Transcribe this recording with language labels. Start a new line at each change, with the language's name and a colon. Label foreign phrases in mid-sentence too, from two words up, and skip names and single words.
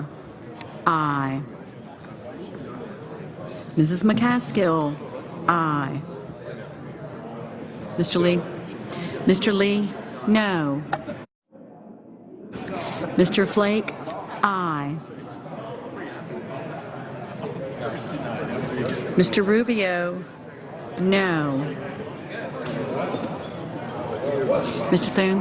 English: Aye. Mrs. McCaskill? Aye. Mr. Lee? Mr. Lee? No. Mr. Flake? Aye. Mr. Rubio? No. Mr. Thune?